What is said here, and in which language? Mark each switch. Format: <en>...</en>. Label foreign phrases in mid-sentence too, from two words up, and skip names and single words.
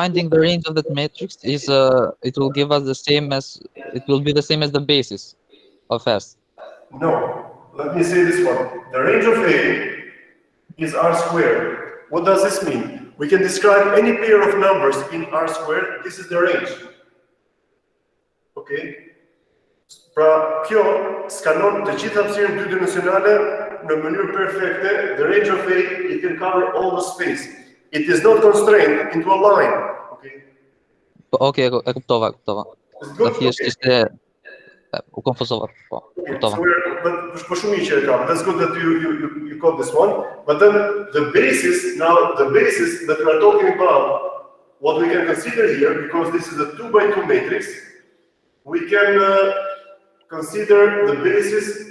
<en>finding the range of that matrix is it will give us the same as the basis of S. no, let me say this one. The range of A is R squared. What does this mean? We can describe any pair of numbers in R squared. This is the range.</en> <sq>Okay? Pra kjo skanon të gjitha hapësirën dy-dimensionale në mënyrë perfekte,</sq> <en>the range of A, it can cover all the space. It is not constrained into a line. Okay?</en> <sq>Okay, e kuptova.</sq> <en>It's Do good?</en> <sq>thjesht</sq> <en>Okay.</en> <sq>ishte u konfuzova. Po, kuptova.</sq> <en>So but for Shumiche, that's good that you caught this one. But then the basis that we are talking about, what we can consider here, because this is a 2 by 2 matrix, we can consider the basis.</en>